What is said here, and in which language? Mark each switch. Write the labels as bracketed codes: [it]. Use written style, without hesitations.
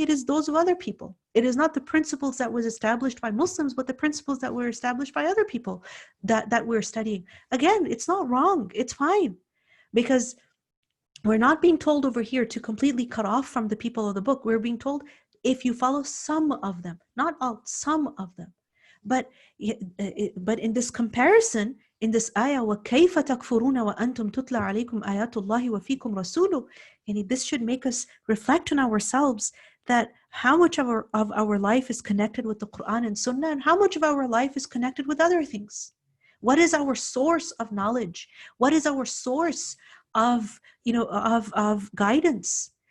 [en] It is those of other people. It is not the principles that was established by Muslims, but the principles that were established by other people that we're studying. Again, it's not wrong. It's fine. Because we're not being told over here to completely cut off from the people of the book. We're being told if you follow some of them, not all, some of them. But in this comparison, in this ayah, [ar] وَكَيْفَ تَكْفُرُونَ وَأَنْتُمْ تُتْلَى عَلَيْكُمْ آيَاتُ اللَّهِ وَفِيكُمْ رَسُولُهُ. [en] And this should make us reflect on ourselves, that how much of our life is connected with the Quran and Sunnah, and how much of our life is connected with other things. What is our source of knowledge? What is our source of guidance?